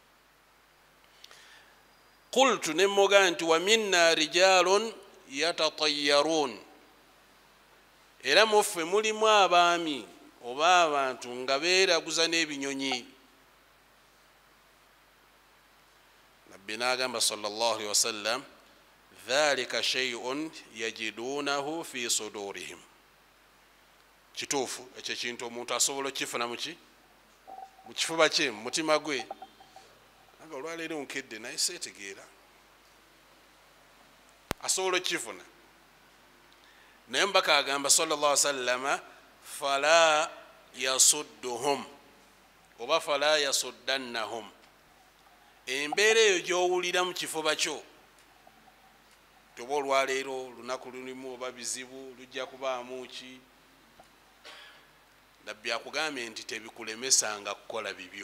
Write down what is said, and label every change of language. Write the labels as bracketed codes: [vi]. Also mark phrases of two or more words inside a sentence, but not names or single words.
[lg] Qultu, ne mugamba nti [ar] ومنا رجال يتطيرون, [lg] era muffe mulimu abaami oba abantu nga beeraguza n'ebinyonyi. Nabbi n'agamba [ar] صلى الله عليه وسلم ذلك شيء يجدونه في صدورهم. [lg] Kituufu ekyo kintu omuntu asobola okifuna mu kifuba kye, mu mutima gwe. Nga olwaleero nkedde naye seetegeera, asobola okifuna. Naye mbaka agamba [ar] صلى الله عليه وسلم فلا يصدهم [lg] oba [ar] فلا يصدنهم. [lg] Embeera eyo gy'owulira mu kifuba kyo, toba olwaleero lunaku lulimu oba bizibu lujja kubaamu ki, Nabbi akugambye nti tebikulemesanga kukola bibyo.